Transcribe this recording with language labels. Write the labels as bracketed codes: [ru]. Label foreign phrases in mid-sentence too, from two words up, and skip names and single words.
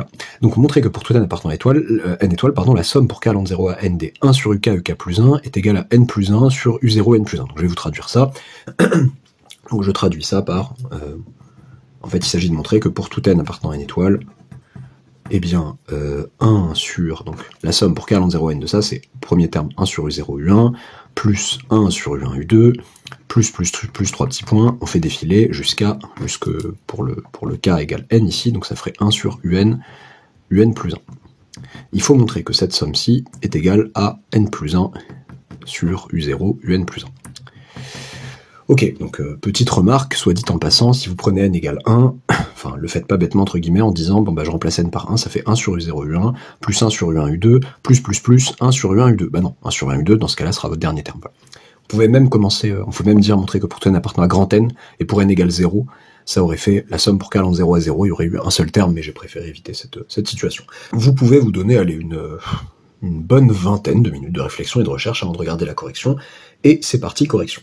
[fr] Donc montrer que pour tout n appartenant à n étoile, la somme pour k allant de 0 à n des 1 sur uk plus 1 est égale à n plus 1 sur u0 n plus 1. Donc je vais vous traduire ça. Donc je traduis ça par... en fait, il s'agit de montrer que pour tout n appartenant à n étoile, eh bien, 1 sur... Donc la somme pour k allant de 0 à n de ça, c'est premier terme 1 sur u0 u1, plus 1 sur u1 u2, plus 3 petits points, on fait défiler jusque pour le k égale n ici, donc ça ferait 1 sur un plus 1. Il faut montrer que cette somme-ci est égale à n plus 1 sur u0 un plus 1. Ok, donc petite remarque, soit dit en passant, si vous prenez n égale 1, enfin le faites pas bêtement entre guillemets en disant bon bah je remplace n par 1, ça fait 1 sur u0 u1, plus 1 sur u1 u2, plus 1 sur u1 u2. Bah non, 1 sur u1 u2, dans ce cas-là, sera votre dernier terme. Voilà. Vous pouvez même commencer, on peut même dire montrer que pour tout n appartenant à grand N, et pour n égale 0, ça aurait fait la somme pour k allant de 0 à 0, il y aurait eu un seul terme, mais j'ai préféré éviter cette situation. Vous pouvez vous donner une bonne vingtaine de minutes de réflexion et de recherche avant de regarder la correction, et c'est parti, correction.